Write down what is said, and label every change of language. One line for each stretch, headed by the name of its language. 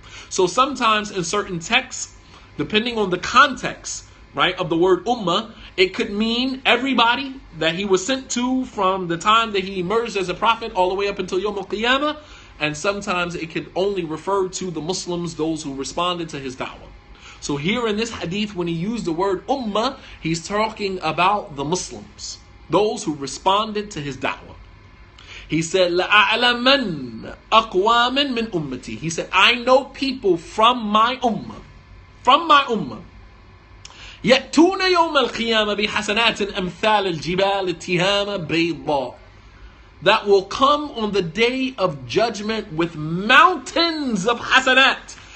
English: So sometimes in certain texts, depending on the context, right, of the word ummah, it could mean everybody that he was sent to from the time that he emerged as a prophet all the way up until Yawm al-Qiyamah. And sometimes it could only refer to the Muslims, those who responded to his da'wah. So here in this hadith, when he used the word ummah, he's talking about the Muslims, those who responded to his da'wah.
Arabic: He said, لَأَعْلَمَنَّ أَقْوَامًا مِنْ أُمَّتِي.
English: He said, I know people from my ummah. From my ummah.
Arabic: يَأْتُونَ يَوْمَ الْقِيَامَةِ بِحَسَنَاتٍ أَمْثَالِ الْجِبَالِ التِّهَامَ بَيْضَاء.
English: That will come on the day of judgment with mountains of hasanat.